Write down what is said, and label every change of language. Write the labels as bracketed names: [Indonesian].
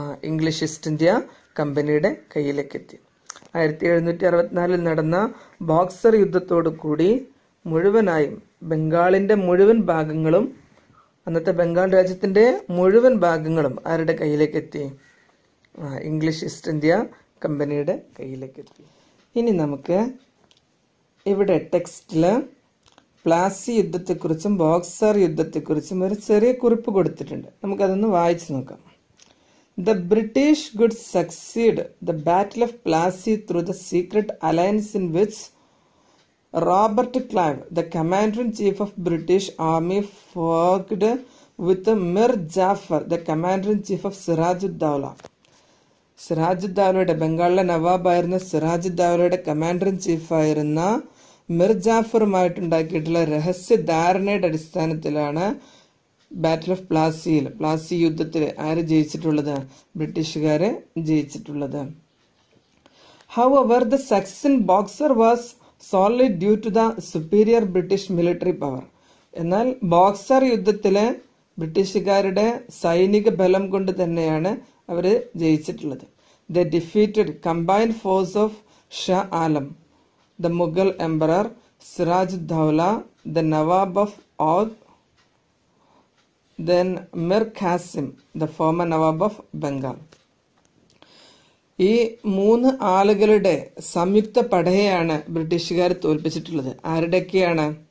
[Malayalam] English east India കമ്പനിയുടെ കയ്യിലേക്ക് എത്തി. 1764 നടന്ന ബോക്സർ യുദ്ധത്തോടു കൂടി മുഴുവനായും ബംഗാളിന്റെ മുഴുവൻ ഭാഗങ്ങളും, അന്നത്തെ ബംഗാൾ രാജ്യത്തിന്റെ മുഴുവൻ ഭാഗങ്ങളും ആരുടെ കയ്യിലേക്ക് എത്തി? ഇംഗ്ലീഷ് ഈസ്റ്റ് ഇന്ത്യ കമ്പനിയുടെ കയ്യിലേക്ക് എത്തി. ഇനി നമുക്ക് ഇവിടെ ടെക്സ്റ്റില് പ്ലാസി യുദ്ധത്തെക്കുറിച്ചും ബോക്സർ യുദ്ധത്തെക്കുറിച്ചും ഒരു ചെറിയ കുറിപ്പ് കൊടുത്തിട്ടുണ്ട്. നമുക്കതൊന്ന് വായിച്ചു നോക്കാം. [English] The British could succeed the Battle of Plassey through the secret alliance in which Robert Clive, the commander-in-chief of British Army, forged with Mir Jafar, the commander-in-chief of Sirajuddaulah. [Malayalam] സിറാജുദ്ദൗലയുടെ, ബംഗാളിലെ നവാബായിരുന്ന സിറാജുദ്ദൗലയുടെ കമാൻഡർ ഇൻ ചീഫ് ആയിരുന്ന മിർ ജാഫറുമായിട്ടുണ്ടാക്കിയിട്ടുള്ള രഹസ്യ ധാരണയുടെ അടിസ്ഥാനത്തിലാണ് battle of പ്ലാസിയിൽ, Plassey യുദ്ധത്തിൽ ആര് ജയിച്ചിട്ടുള്ളത്? ബ്രിട്ടീഷുകാരെ ജയിച്ചിട്ടുള്ളത്. [English] However, the success in Boxer was solely due to the superior British military power. [Malayalam] എന്നാൽ boxer യുദ്ധത്തിലെ ബ്രിട്ടീഷുകാരുടെ സൈനിക ബലം കൊണ്ട് തന്നെയാണ് അവര് ജയിച്ചിട്ടുള്ളത്. [English] They defeated combined force of Shah Alam, the Mughal emperor, Sirajuddaulah, the Nawab of Oudh, then Mir Qasim, the former Nawab of Bengal. [Malayalam] ഈ 3 ആളുകളുടെ സംയുക്ത പടയെയാണ് ബ്രിട്ടീഷുകാർ തോൽപ്പിച്ചിട്ടുള്ളത്. ആരുടെയൊക്കെയാണ്?